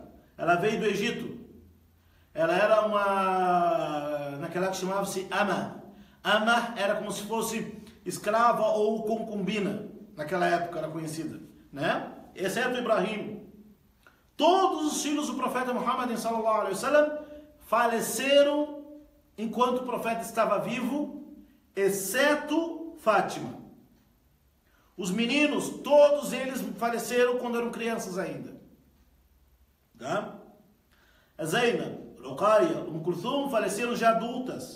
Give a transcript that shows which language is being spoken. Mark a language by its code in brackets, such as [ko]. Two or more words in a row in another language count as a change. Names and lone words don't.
[pt] Ela veio do Egito. Ela era naquela época chamava-se Ama. Ama era como se fosse escrava ou concubina. Naquela época era conhecida, né? Exceto Ibrahim. Todos os filhos do profeta Muhammad [ar] صلى الله عليه وسلم [pt] faleceram enquanto o profeta estava vivo, exceto Fátima. Os meninos, todos eles faleceram quando eram crianças ainda. Tá? A Zainab, Ruqayya, Kulthum faleceram já adultas.